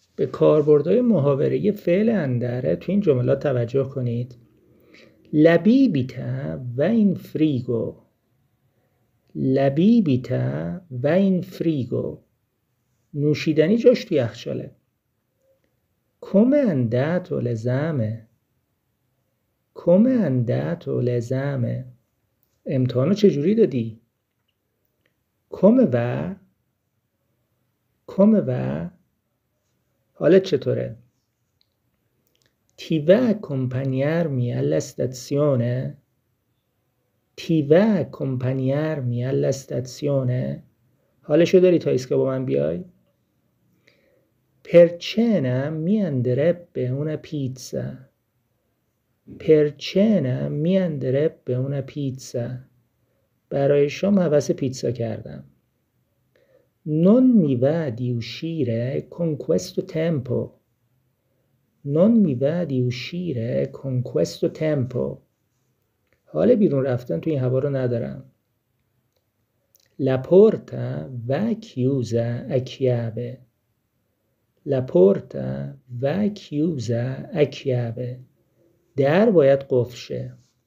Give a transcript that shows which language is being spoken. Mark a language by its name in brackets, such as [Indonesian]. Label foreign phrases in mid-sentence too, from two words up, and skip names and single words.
[Persian] به کاربردهای محاوره‌ای فعل اندره تو این جملات توجه کنید. [Italian] la bibita è in frigo, la bibita è in frigo, [Persian] نوشیدنی جاش تو یخچاله. [Italian] come è andato l'esame، come è andato l'esame، [Persian] امتحانو چجوری دادی؟ [Italian] come va، come va، [Persian] حالت چطوره؟ [Italian] ti va a accompagnarmi alla stazione، ti va a accompagnarmi alla stazione، [Persian] حالشو داری تا ایستگاه با من بیای؟ [Italian] per cena mi andrebbe una pizza، per cena mi andrebbe una pizza، [Persian] برای شام هوس پیتزا کردم. [Italian] non mi va di uscire con questo tempo، non mi va di uscire con questo tempo، [Persian] حال بیرون رفتن تو این هوا رو ندارم. [Italian] la porta va chiusa a chiave، la porta va chiusa a chiave، [Persian] در باید قفل شه.